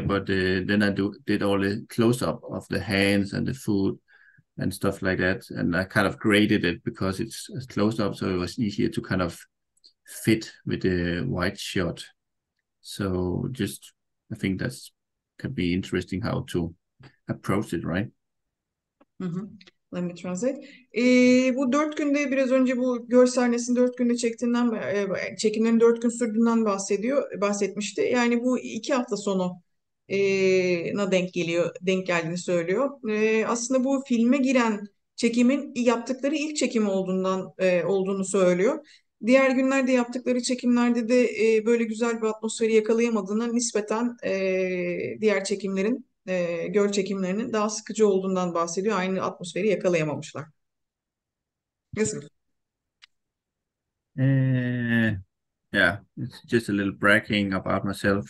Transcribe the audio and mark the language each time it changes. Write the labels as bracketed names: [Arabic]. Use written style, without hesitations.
[English] But then I did all the close up of the hands and the food and stuff like that, and I kind of graded it because it's close up, so it was easier to kind of fit with the wide shot. So I think that's could be interesting how to approach it, right? Let me translate. [Turkish] Bu 4 günde biraz önce bu görsel sahnesini 4 günde çekimlerin 4 gün sürdüğünden bahsetmişti. Yani bu 2 hafta sonu denk geldiğini söylüyor. Aslında bu filme giren çekimin yaptıkları ilk çekim olduğunu söylüyor. Diğer günlerde yaptıkları çekimlerde de böyle güzel bir atmosferi yakalayamadığına nispeten diğer çekimlerin, göl çekimlerinin daha sıkıcı olduğundan bahsediyor. Aynı atmosferi yakalayamamışlar. Nasıl? [English] Uh, yeah, it's just a little bragging about myself.